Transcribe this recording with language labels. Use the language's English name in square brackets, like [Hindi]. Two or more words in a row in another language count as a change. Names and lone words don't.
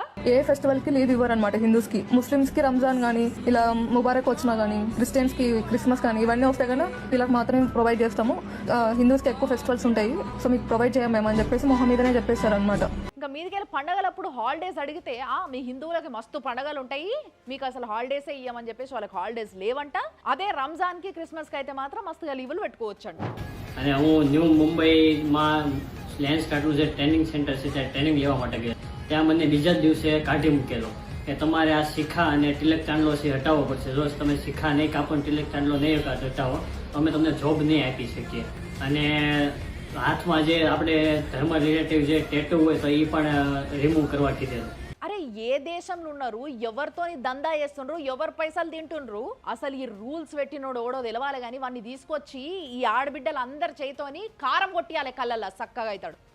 [Telugu] ఏ ఫెస్టివల్ కి లీవ్ ఇవ్వరు అనమాట హిందూస్ కి. ముస్లిమ్స్ కి రంజాన్ కానీ ఇలా ముబారక్ వచ్చినా కానీ, క్రిస్టియన్స్ కి క్రిస్మస్ కానీ ఇవన్నీ వస్తాయి కదా, వీళ్ళకి మాత్రమే ప్రొవైడ్ చేస్తాము. హిందూస్ కి ఎక్కువ ఫెస్టివల్స్ ఉంటాయి, సో మీకు ప్రొవైడ్ చేయమని చెప్పేసి మొహం మీదనే చెప్పేస్తారు అనమాట. ఇంకా మీదికెళ్ళి పండగలప్పుడు హాలిడేస్ అడిగితే మీ హిందువులకి మస్తు పండగలు ఉంటాయి, మీకు అసలు హాలిడేసే ఇయ్యమని చెప్పేసి వాళ్ళకి హాలిడేస్ లేవంట. అదే రంజాన్ కి క్రిస్మస్ కి అయితే మాత్రం మస్తుగా లీవులు పెట్టుకోవచ్చు అంట. [Gujarati] અને હું ન્યૂ મુંબઈમાં લેન્સ કાર્ટનું જે [English] training center [Gujarati] છે ત્યાં ટ્રેનિંગ લેવા માટે ગયા. ત્યાં મને બીજા જ દિવસે કાઢી મૂકેલો કે તમારે આ શિખા અને તિલક ચાંદલો છે હટાવવો પડશે. જો તમે શિખા નહીં કાપો ને તિલક ચાંદલો નહીં હટાવો તો અમે તમને જોબ નહીં આપી શકીએ. અને હાથમાં જે આપણે ધર્મ રિલેટિવ જે ટેટુ હોય તો એ પણ રિમૂવ કરવા કીધેલું. [Telugu] అరే ఏ దేశంలో ఉన్నారు, ఎవరితోని దందా చేస్తుండ్రు, ఎవరు పైసలు తింటుండ్రు, అసలు ఈ రూల్స్ పెట్టినోడు ఓడో తెలవాలి. కానీ వాడిని తీసుకొచ్చి ఈ ఆడబిడ్డలు అందరి చేతోని కారం కొట్టియాలి, కళ్ళల్లో చక్కగా అవుతాడు.